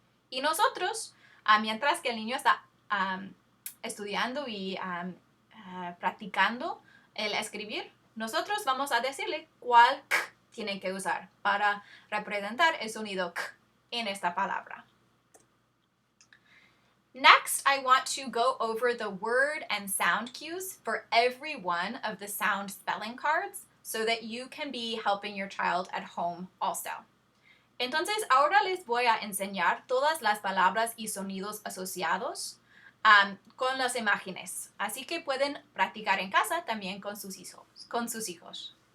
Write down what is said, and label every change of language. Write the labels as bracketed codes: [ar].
[es] Y nosotros, mientras que el niño está estudiando y practicando el escribir, nosotros vamos a decirle cuál k tienen que usar para representar el sonido k en esta palabra. [en] Next, I want to go over the word and sound cues for every one of the sound spelling cards so that you can be helping your child at home also. [es] Entonces, ahora les voy a enseñar todas las palabras y sonidos asociados con las imágenes. Así que pueden practicar en casa también con sus hijos.